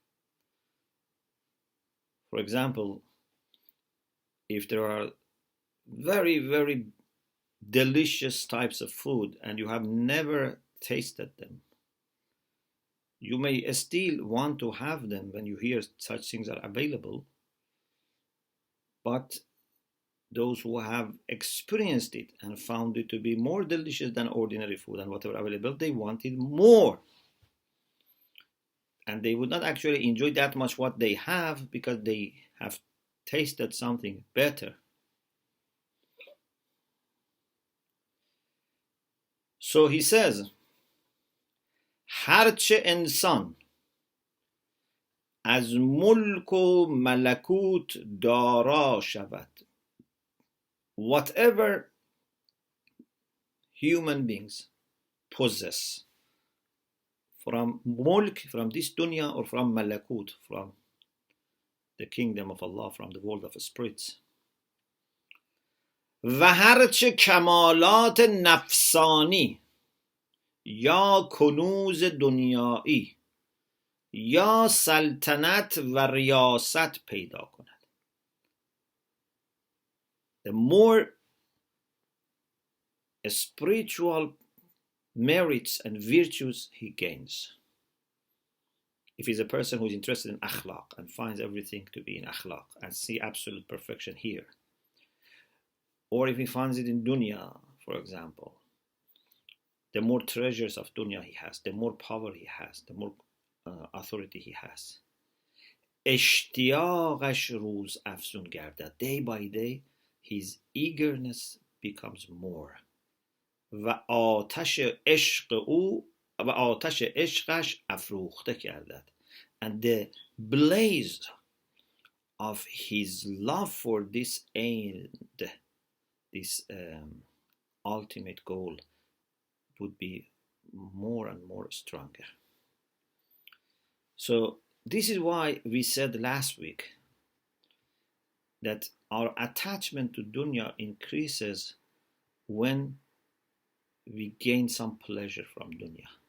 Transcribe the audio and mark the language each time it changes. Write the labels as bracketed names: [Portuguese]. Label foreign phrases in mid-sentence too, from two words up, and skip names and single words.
[English] For example, if there are very, very delicious types of food and you have never tasted them, you may still want to have them when you hear such things are available, but those who have experienced it and found it to be more delicious than ordinary food and whatever available, they wanted more. And they would not actually enjoy that much what they have because they have tasted something better. So he says, [Persian] هرچه انسان از ملک و ملکوت دارا شود, [English] whatever human beings possess from mulk, from this dunya, or from malakut, from the kingdom of Allah, from the world of spirits, [Persian] و هرچه کمالات نفسانی یا کنوز دنیایی یا سلطنت و ریاست پیدا کند. [English] The more spiritual merits and virtues he gains. If he's a person who is interested in akhlaq and finds everything to be in akhlaq and see absolute perfection here, or if he finds it in dunya, for example, the more treasures of dunya he has, the more power he has, the more authority he has. [Persian] اشتیاقش روز افزون گردد. [English] Day by day, his eagerness becomes more. [Persian] و آتش عشق او و آتش عشقش افروخته کردد. [English] And the blaze of his love for this end, this ultimate goal, would be more and more stronger. So this is why we said last week that our attachment to dunya increases when we gain some pleasure from dunya.